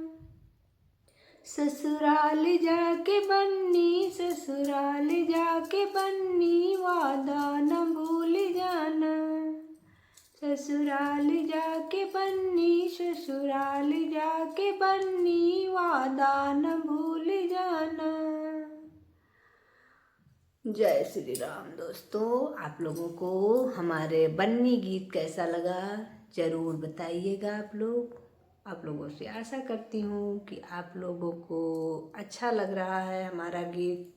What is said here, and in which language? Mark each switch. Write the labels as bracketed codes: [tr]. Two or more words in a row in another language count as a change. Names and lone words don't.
[hi] ससुराल जाके बन्नी, ससुराल जाके बन्नी, वादा न भूल जाना। ससुराल जाके बन्नी, ससुराल जाके बन्नी, वादा न भूल जाना। जय श्री राम दोस्तों, आप लोगों को हमारे बन्नी गीत कैसा लगा ज़रूर बताइएगा। आप लोगों से आशा करती हूँ कि आप लोगों को अच्छा लग रहा है हमारा गीत।